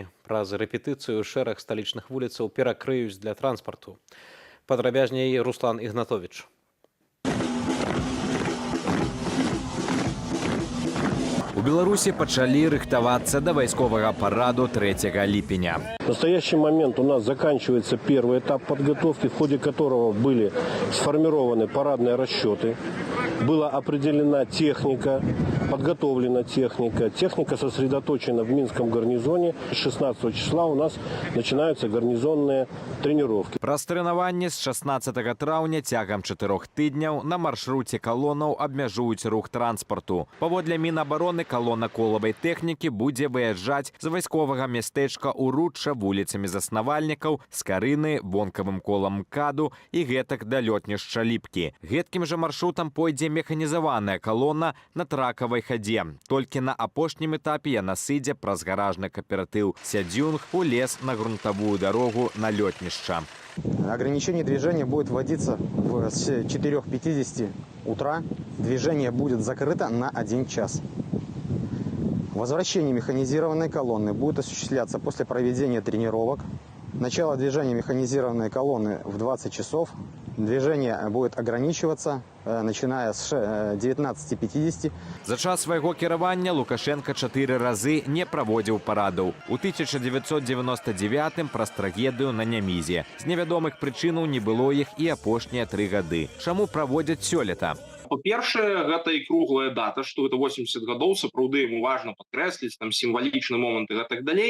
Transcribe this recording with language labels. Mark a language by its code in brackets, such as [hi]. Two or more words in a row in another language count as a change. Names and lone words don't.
[be] Праз рэпетыцыю шэраг сталічных вуліцаў перакрыюць для транспарту. Падрабязней Руслан Ігнатовіч. У Беларусі пачалі рыхтавацца да вайсковага параду 3 ліпеня. [ru] В настоящий момент у нас заканчивается первый этап подготовки, в ходе которого были сформированы парадные расчеты, была определена техника, подготовлена техника. Техника сосредоточена в Минском гарнизоне. С 16 числа у нас начинаются гарнизонные тренировки. [be] Праз трэнаванне з 16 траўня цягам 4 тыдняў на маршруце калонаў абмяжуюць рух транспарту. Паводле Мінабароны калона колавай тэхнікі будзе выязджаць з вайсковага мястэчка Уручча вуліцамі заснавальнікаў, Скарыны, вонкавым колам МКАДу і гэтак да лётнішча Ліпкі. Гэткім жа маршрутам пойдзе механізаваная калона на тракавай хадзе. Толькі на апошнім этапе яна сыдзе праз гаражны кааператыў Сядзюнг у лес на грунтавую дарогу на лётнішча. [ru] Ограничение движения будет вводиться с 4:50 утра. Движение будет закрыто на 1 час. Возвращение механизированной колонны будет осуществляться после проведения тренировок. Начало движения механизированной колонны в 20 часов. Движение будет ограничиваться, начиная с 19:50. [be] За час свайго кіравання Лукашенка 4 разы не праводзіў парадаў. У 1999 праз трагедыю на Нямізе. З невядомых прычынаў не было іх і апошнія 3 гады. Чаму праводзяць сёлета? Па-першае, гэта і круглая дата, што гэта 80 гадоў, сапраўды яму важна падкрэсліць, там сімвалічны момант і гэтак далей.